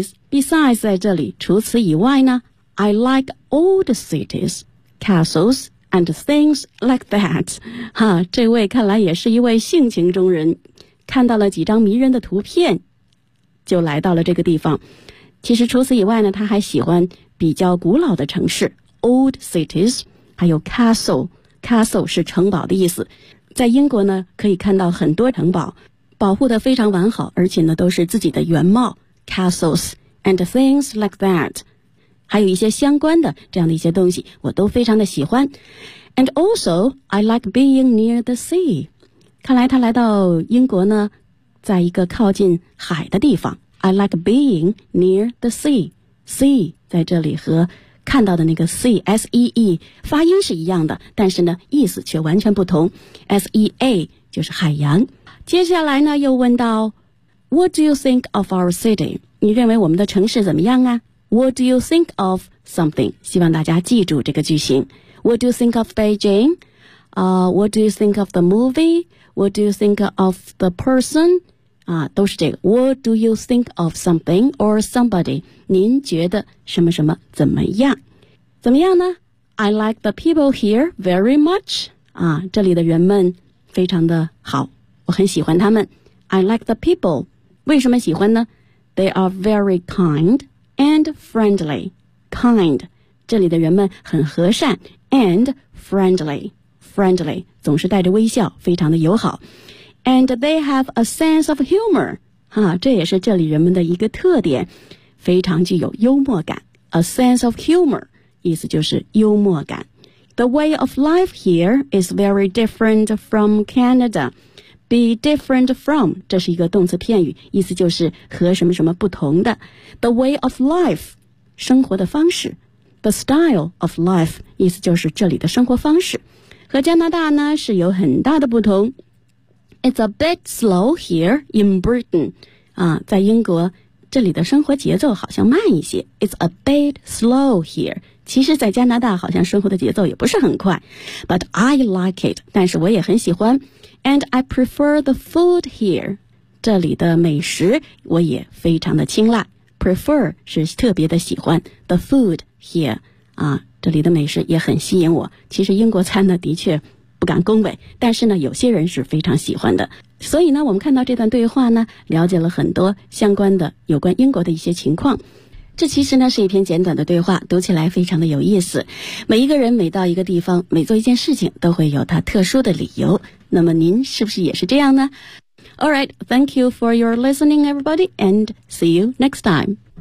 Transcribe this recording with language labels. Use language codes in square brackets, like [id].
[en] Besides [zh] 在这里，除此以外呢， [en] I like old cities, castles, and things like that. [zh] 哈，这位看来也是一位性情中人，看到了几张迷人的图片，就来到了这个地方。其实除此以外呢，他还喜欢比较古老的城市， [en] old cities, [zh] 还有 castle。 Castle 是城堡的意思，在英国呢，可以看到很多城堡，保护得非常完好，而且呢都是自己的原貌， [en] castles and things like that， [zh] 还有一些相关的这样的一些东西我都非常的喜欢。 [en] And also I like being near the sea。 [zh] 看来他来到英国呢在一个靠近海的地方。 [en] I like being near the sea。 [zh] sea 在这里和看到的那个 sea 发音是一样的，但是呢意思却完全不同。 sea 就是海洋。接下来呢又问到 [en] What do you think of our city? [zh] 你认为我们的城市怎么样啊？ [en] What do you think of something? [zh] 希望大家记住这个句型。 [en] What do you think of Beijing?、What do you think of the movie? What do you think of the person?、都是这个。 What do you think of something or somebody? [zh] 您觉得什么什么怎么样？怎么样呢？ [en] I like the people here very much、 [zh] 这里的人们非常的好，我很喜欢他们。 [en] I like the people。 [zh] 为什么喜欢呢？ [en] They are very kind and friendly。 [zh] Kind 这里的人们很和善， [en] and friendly [zh] 总是带着微笑，非常的友好。 [en] And they have a sense of humor、 [zh] 这也是这里人们的一个特点，非常具有幽默感。 [en] A sense of humor [zh] 意思就是幽默感。 [en] The way of life here is very different from Canada。 Be different from， [zh] 这是一个动词片语，意思就是和什么什么不同的。 [en] The way of life， [zh] 生活的方式。 [en] The style of life， [zh] 意思就是这里的生活方式和加拿大呢是有很大的不同。 [en] It's a bit slow here in Britain、 [zh] 在英国这里的生活节奏好像慢一些。 [en] It's a bit slow here。 [zh] 其实在加拿大好像生活的节奏也不是很快。 [en] But I like it， [zh] 但是我也很喜欢。 [en] And I prefer the food here， [zh] 这里的美食我也非常的青睐。 Prefer 是特别的喜欢， [en] the food here、 [zh] 这里的美食也很吸引我。其实英国餐呢的确不敢恭维，但是呢有些人是非常喜欢的。所以呢我们看到这段对话呢了解了很多相关的有关英国的一些情况。这其实呢是一篇简短的对话，读起来非常的有意思。每一个人每到一个地方每做一件事情都会有他特殊的理由，那么您是不是也是这样呢？ [en] Alright, thank you for your listening everybody, and see you next time.